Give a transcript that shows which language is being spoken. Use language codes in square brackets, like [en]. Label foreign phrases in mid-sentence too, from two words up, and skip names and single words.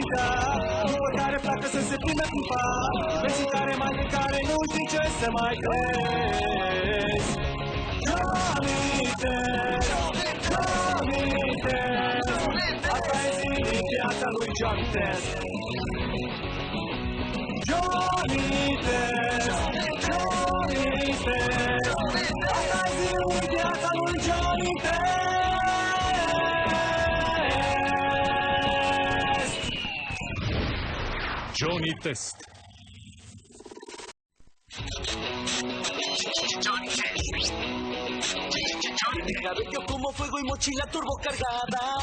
[ro] cap După care pleacă să se prindă cu pat Vezi care mai de care nu știi ce să mai crezi Johnny Test, Johnny Test Asta e zi din viața lui Johnny Test Johnny Test, Johnny Test Asta e zi din viața lui Johnny Test Johnny Test. [es] Cabello como fuego y mochila turbo cargada.